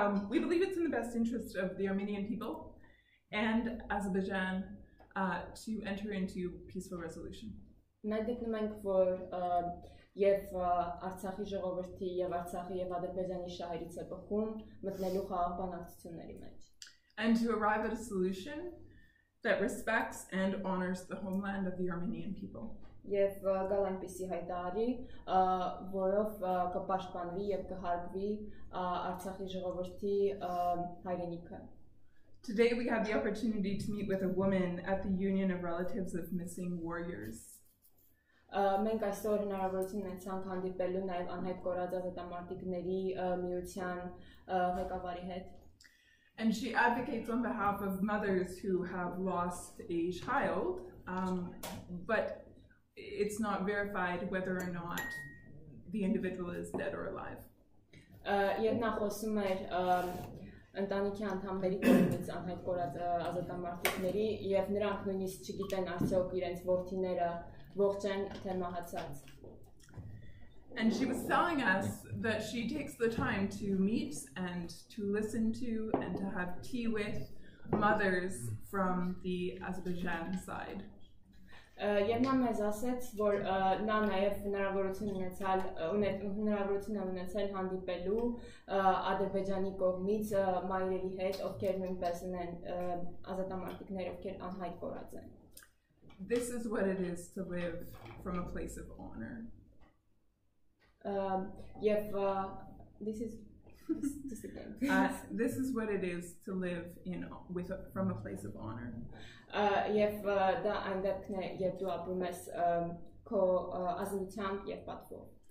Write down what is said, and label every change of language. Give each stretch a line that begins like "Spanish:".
English: We believe it's in the best interest of the Armenian people and Azerbaijan to enter into peaceful resolution.
Armenian: Մենք գտնում ենք, որ եւ Արցախի ժողովրդի եւ Արցախի եւ Ադրբեջանի շահերից է բխում մտնելու խաղաղ բանակցությունների մեջ.
English: And to arrive at a solution that respects and honors the homeland of the Armenian people.
Armenian: Եվ գալ այնպիսի հայտարարի, որով կպաշտպանվի եւ կհարգվի Արցախի ժողովրդի հայրենիքը.
English: Today we have the opportunity to meet with a woman at the Union of Relatives of Missing Warriors.
Armenian: Մենք այսօր հնարավորություն ունեցանք հանդիպելու նաև անհայտ կորած ազատամարտիկների միության ղեկավարի հետ.
English: And she advocates on behalf of mothers who have lost a child, but it's not verified whether or not the individual is dead or alive.
Armenian: Եվ նա խոսում էր ընտանիքի անդամների կողմից անհայտ կորած ազատամարտիկների եւ նրանք նույնիսկ չգիտեն արդյոք իրենց որդիները ողջ են թե մահացած.
English: And she was telling us that she takes the time to meet and to listen to and to have tea with mothers from the Azerbaijan side.
Armenian: Եվ նա մեզ ասեց, որ նա նաև հնարավորություն ունեցել հանդիպելու Ադրբեջանի կողմից մայրերի հետ, ովքեր նույնպես ունեն ազատամարտիկներ, ովքեր անհայտ կորած են.
English: This is what it is to live from a place of honor. Եվ this is just again. This is what it is to live from a place of honor.
Armenian: Եվ դա այն դեպքն է, երբ դու ապրում ես քո ազնվությամբ եւ պատվով.